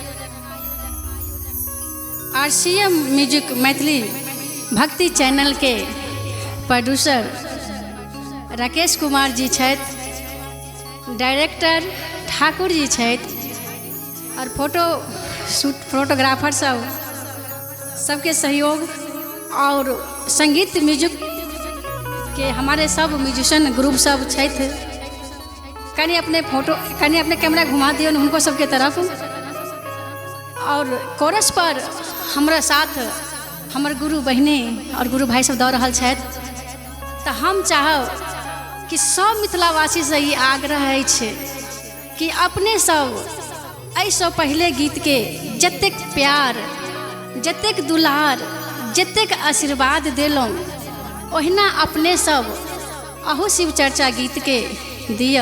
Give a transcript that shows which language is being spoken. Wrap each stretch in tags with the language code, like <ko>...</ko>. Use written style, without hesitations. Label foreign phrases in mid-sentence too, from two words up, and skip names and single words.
<mai>RCM म्यूजिक मैथिली भक्ति चैनल के प्रोड्यूसर राकेश कुमार जी छथि, डायरेक्टर ठाकुर जी छथि और फोटोग्राफर सबके सहयोग और संगीत म्यूजिक के हमारे सब म्यूजिशियन ग्रुप सब छथि। कनी अपने कैमरा घुमा दियो उनको सबके तरफ। और कोरस पर हमारा साथ हमर गुरु बहिनी और गुरु भाई सब दऽ रहल छथि। तो हम चाहब कि सब मिथिलावासी से ये आग्रह अछि कि अपने सब ऐसे पहले गीत के जतेक प्यार, जतेक दुलार, जतेक आशीर्वाद देलौं, ओहिना अपने सब अहू शिवचर्चा गीत के दियौ।</mai>